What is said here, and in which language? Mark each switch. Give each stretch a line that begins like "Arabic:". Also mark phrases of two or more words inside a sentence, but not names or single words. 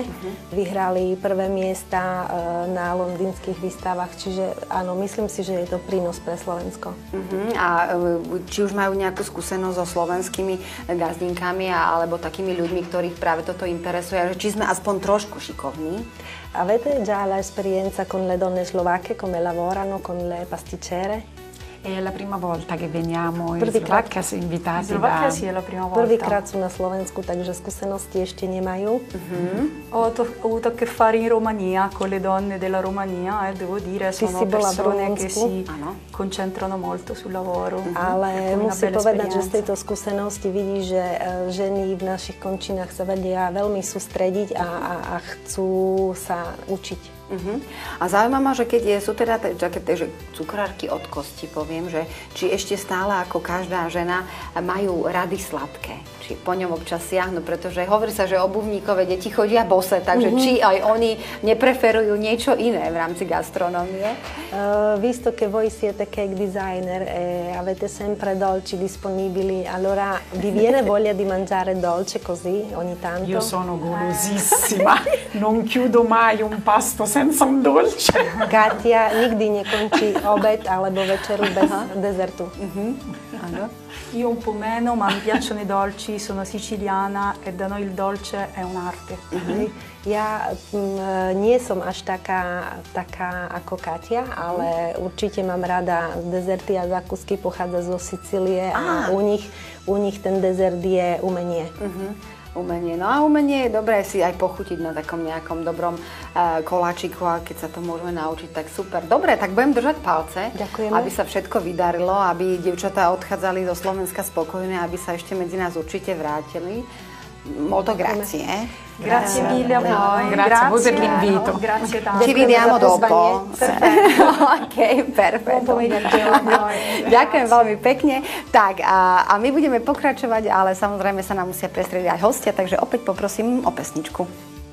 Slovak: Vyhrali prvé miesta na londýnskych výstavách, čiže áno, myslím si, že je to prínos pre Slovensko. A či už majú nejakú skúsenosť so slovenskými gazdinkami alebo takými ľuďmi, ktorých práve toto interesuje, či sme aspoň trošku šikovní?
Italian: Avete già l'esperienza con le donne slovacche, come lavorano con le pasticcere? È la prima volta che veniamo in Slovacchia invitati Slovacchia sì, è la prima volta.
Slovak: Prvýkrát sú na Slovensku, takže skúsenosti ešte nemajú.
Italian: Ho avuto a che fare in Romania con le donne della Romania e devo dire sono persone che si concentrano molto sul lavoro.
Slovak: Ale musím povedať, že z tejto skúsenosti vidí, že ženy v našich končinách sa vedia veľmi sústrediť a chcú sa učiť. A zaujíma ma, že keď sú teda že cukrárky od kosti, poviem, že či ešte stále ako každá žena majú rady sladké. Či po ňom občas siahnu, pretože hovorí sa, že obuvníkové deti chodia bose, takže či aj oni nepreferujú niečo iné v rámci gastronómie?
Italian: Visto che voi siete
English: cake designer
Italian: e avete sempre dolci disponibili, allora vi viene voglia di mangiare dolce così ogni tanto? Io sono golosissima, non chiudo mai un pasto senza un dolce.
Slovak: Katia nikdy nekončí obed alebo večeru bez dezertu.
Italian: Io un po' meno, ma mi piacciono i dolci, sono siciliana e da noi il dolce è un'arte.
Slovak: Ja nie som až taká ako Katia, ale určite mám rada dezerty a zákusky, pochádza zo Sicílie a u nich ten dezert je umenie. Umenie. No a umenie je dobré si aj pochutiť na takom nejakom dobrom koláčiku a keď sa to môžeme naučiť, tak super. Dobre, tak budem držať palce, Ďakujeme. Aby sa všetko vydarilo, aby dievčatá odchádzali zo Slovenska spokojné, aby sa ešte medzi nás určite vrátili.
Italian: Molto grazie. Grazie mille a voi. Grazie a voi per l'invito. Grazie tanto. Ci vediamo dopo. Ok, perfetto.
Slovak: Ďakujem veľmi pekne. Tak a my budeme pokračovať, ale samozrejme sa nám musia prestrediť aj hostia, takže opäť poprosím o pesničku.